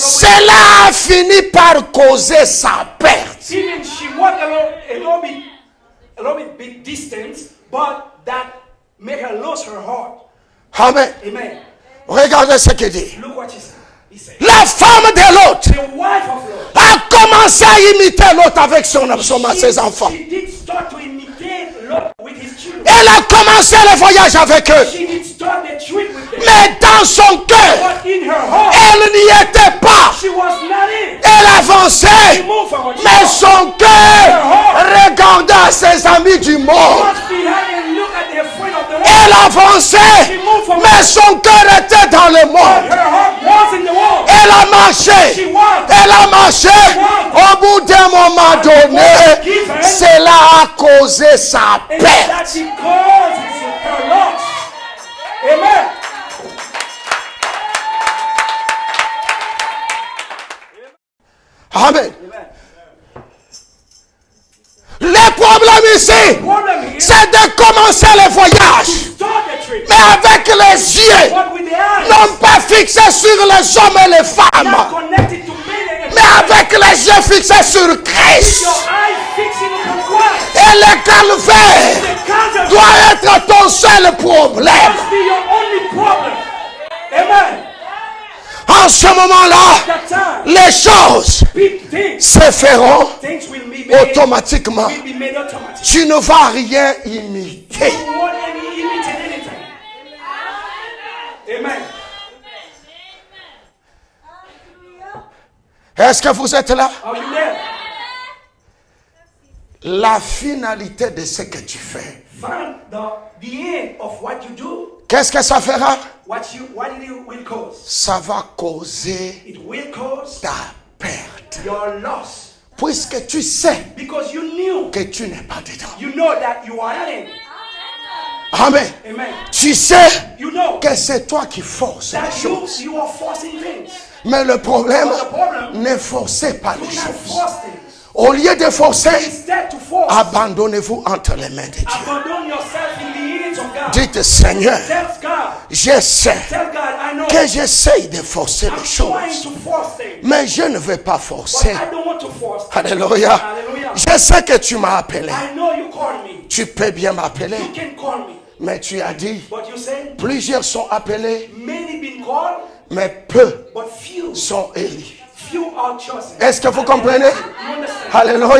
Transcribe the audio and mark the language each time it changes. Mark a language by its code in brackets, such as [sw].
[fr] cela a fini par causer sa perte. [en] Even she walked along a little bit distance, but that made her lose her heart. Amen. Amen. [fr] Regardez ce qu'il dit. [en] Look what she said. He said, [fr] La femme de l'autre [en] the wife of Lot. [fr] a commencé à imiter l'autre avec ses enfants. [en] She did start to imitate Lot with his children. [fr] Elle a commencé le voyage avec eux. [en] She did start the trip with them. [fr] Mais dans son cœur, [en] But in her heart, [fr] elle n'y était pas. [en] she was not in. [fr] Elle avançait. [en] She moved forward. She [fr] Mais [en] walked [fr] son cœur regardait ses amis du monde. [en] behind and look at the friend of the world. [fr] Elle avançait. Mais son cœur était dans le monde. [en] Her heart was in the world. [fr] Elle a marché. [en] She walked. [fr] Elle a marché. Au bout d'un moment donné, cela a causé sa [en] And [fr] perte. [en] that she causes her loss. Amen. Amen. [fr] Le problème ici, [en] Problem here, [fr] c'est de commencer le voyage, [en] start the trip. [fr] mais avec les yeux, [en] But with the eyes, [fr] non pas fixés sur les hommes et les [en] not [fr] femmes, [en] connected to men and [fr] mais avec les yeux fixés sur Christ. [en] your eyes fixing upon Christ. [fr] Et le calvaire [en] The cancer [fr] doit être ton seul problème. [en] must be your only problem. Amen. [fr] En ce moment-là, [en] That time, [fr] les choses [en] big things, [fr] se feront [en] things will be made, [fr] automatiquement. [en] will be made automatic. [fr] Tu ne vas rien imiter. [en] You won't imitate anything. Amen. [fr] Est-ce que vous êtes là? [en] Are you there? [fr] La finalité de ce que tu fais. [en] Find the end of what you do, [fr] Qu'est-ce que ça fera? [en] what it will cause. [fr] Ça va causer [en] It will cause [fr] ta perte. [en] your loss. [fr] Puisque tu sais [en] Because you knew, [fr] que tu n'es pas dedans. [en] you know that you are not in. Amen. Amen. [fr] Tu sais [en] You know [fr] que c'est toi qui forces les [en] that [fr] choses. [en] you are forcing things. [fr] Mais le problème, [en] But the problem, [fr] ne forcez pas [en] do [fr] les [en] not [fr] choses. [en] force things. [fr] Au lieu de forcer, [en] Instead to force, [fr] abandonnez-vous entre les mains de Dieu. [en] abandon yourself in the hands of God. [fr] Dites, Seigneur, [en] Tell God, [fr] je sais [en] tell God, I know [fr] que j'essaye de forcer [en] I'm [fr] les [en] trying [fr] choses. [en] to force things, [fr] Mais je ne vais pas [en] but [fr] forcer. [en] I don't want to force things. [fr] Alléluia. [en] Hallelujah. [fr] Je sais que tu m'as appelé. [en] I know you called me. [fr] Tu peux bien m'appeler. [en] You can call me. [fr] Mais tu as dit, [en] But you say, [fr] plusieurs sont appelés, [en] many been called, [fr] mais peu [en] but few [fr] sont élus. [en] are chosen. [fr] Est-ce que vous comprenez? [en] You understand? [fr] Alléluia.